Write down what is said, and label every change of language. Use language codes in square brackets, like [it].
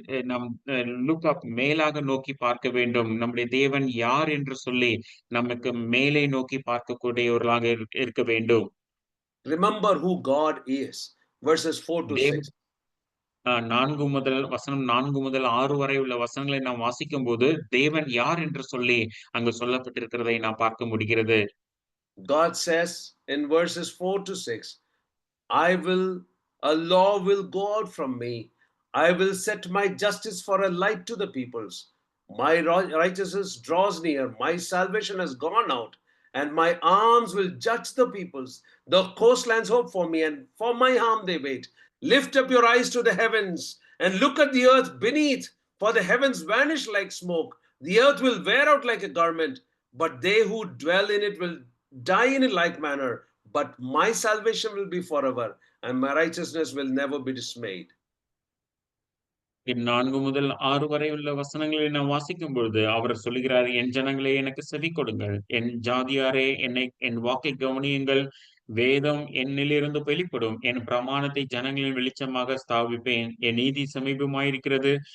[ta] நம் [en] look up [ta] மேலாக நோக்கி பார்க்க வேண்டும். நம்முடைய தேவன் யார் என்று சொல்லி நமக்கு மேலே நோக்கி பார்க்கக்கூடியவர்களாக இருக்க வேண்டும். [en] Remember who God is. Verses 4 to 6. [ta] 4 முதல் 6 வரை உள்ள வசனங்களை நாம் வாசிக்கும்போது, தேவன் யார் என்று சொல்லி அங்கு சொல்லப்பட்டிருக்கிறதை நாம் பார்க்க முடிகிறது. [en] God says in verses 4 to 6, a law will go out from me. I will set my justice for a light to the peoples. My righteousness draws near. My salvation has gone out, and my arms will judge the peoples. The coastlands hope for me, and for my harm they wait. Lift up your eyes to the heavens and look at the earth beneath, for the heavens vanish like smoke. The earth will wear out like a garment, but they who dwell in it will die in a like manner. But my salvation will be forever, and my righteousness will never be dismayed. [ta] 4 முதல் 6 வரை உள்ள வசனங்களை நாம் வாசிக்கும் பொழுது, அவர் சொல்லுகிறார், என் ஜனங்களே எனக்கு செவி கொடுங்கள். என் ஜாதியாரே என் வாக்கை கவனியுங்கள். வேதம் என்னிலிருந்து வெளிப்படும். என் பிரமாணத்தை ஜனங்களின் வெளிச்சமாக ஸ்தாபிப்பேன். என் நீதி சமீபமாயிருக்கிறது.